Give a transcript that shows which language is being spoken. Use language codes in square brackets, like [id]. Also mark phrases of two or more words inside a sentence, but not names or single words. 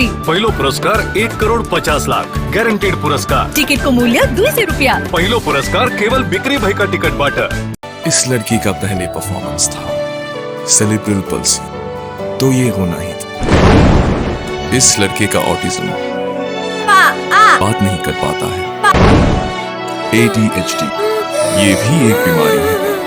[ne] पहिलो पुरस्कार 1,50,00,000 ग्यारेन्टेड पुरस्कार। टिकट को मूल्य 200 रुपया। पहिलो पुरस्कार केवल बिक्री भएका टिकटबाट। [hi] इस लड़की का पहले परफॉर्मेंस था [en] cerebral palsy, [hi] तो ये होना ही था। इस लड़के का ऑटिज्म, बात नहीं कर पाता है। ADHD, ये भी एक बीमारी है।